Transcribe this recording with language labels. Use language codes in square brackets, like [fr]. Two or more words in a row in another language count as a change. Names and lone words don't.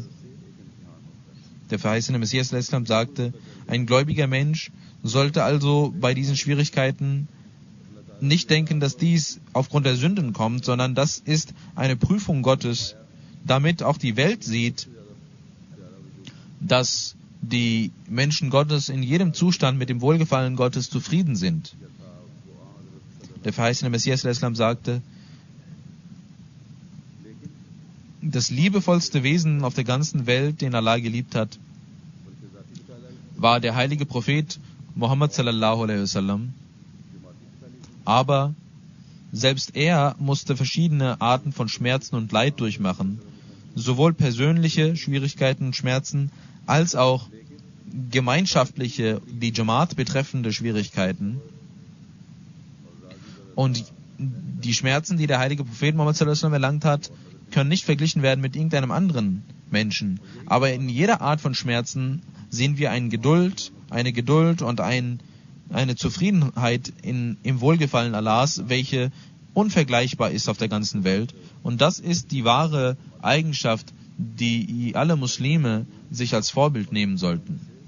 [de] Der verheißene Messias al-Islam sagte, ein gläubiger Mensch sollte also bei diesen Schwierigkeiten nicht denken, dass dies aufgrund der Sünden kommt, sondern das ist eine Prüfung Gottes, damit auch die Welt sieht, dass die Menschen Gottes in jedem Zustand mit dem Wohlgefallen Gottes zufrieden sind. Der verheißene Messias al-Islam sagte, das liebevollste Wesen auf der ganzen Welt, den Allah geliebt hat, war der heilige Prophet Muhammad [ar] صلى الله عليه وسلم. [de] Aber selbst er musste verschiedene Arten von Schmerzen und Leid durchmachen, sowohl persönliche Schwierigkeiten und Schmerzen, als auch gemeinschaftliche, die Jamaat betreffende Schwierigkeiten. Und die Schmerzen, die der heilige Prophet Muhammad [ar] صلى الله عليه وسلم [de] erlangt hat, können nicht verglichen werden mit irgendeinem anderen Menschen. Aber in jeder Art von Schmerzen sehen wir eine Geduld und ein eine Zufriedenheit im Wohlgefallen Allahs, welche unvergleichbar ist auf der ganzen Welt. Und das ist die wahre Eigenschaft, die alle Muslime sich als Vorbild nehmen sollten.